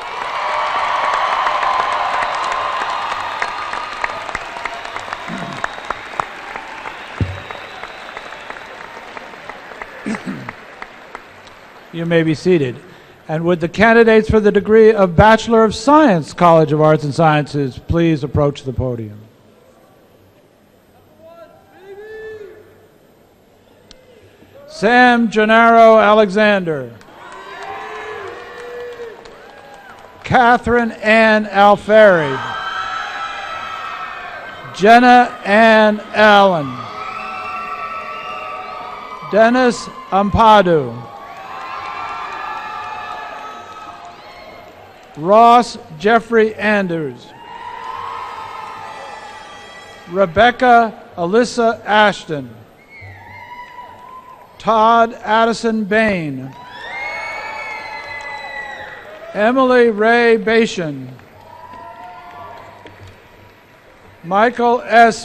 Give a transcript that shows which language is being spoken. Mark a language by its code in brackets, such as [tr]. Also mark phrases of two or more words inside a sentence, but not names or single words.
[en] You may be seated. And would the candidates for the degree of Bachelor of Science, College of Arts and Sciences, please approach the podium. Sam Gennaro Alexander. Catherine Ann Alfieri. Jenna Ann Allen. Dennis Ampadu. Ross Jeffrey Anders. Rebecca Alyssa Ashton. Todd Addison Bain. Emily Ray Bashan. Michael S.